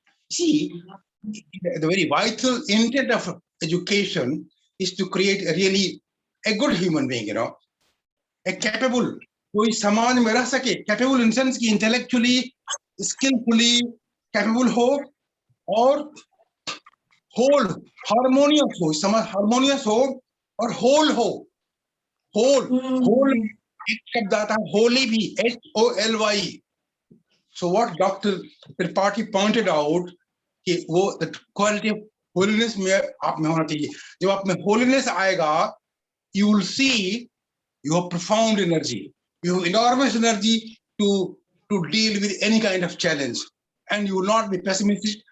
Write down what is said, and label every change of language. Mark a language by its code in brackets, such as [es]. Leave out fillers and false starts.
[en] See, the very vital intent of education is to create a good human being, a capable, [hi] कोई समाज में रह सके, [en] capable in sense कि intellectually, skillfully capable हो और whole, harmonious हो, [hi] समाज harmonious हो और whole हो. Whole एक शब्द आता है holy भी, HOLY. [en] So what Dr. [hi] Tripathi pointed out कि वो [en] the quality of holiness [hi] में आप में होना चाहिए. जब आप में holiness आएगा, [en] you will see you have profound energy. You have enormous energy to deal with any kind of challenge, and you will not be pessimistic.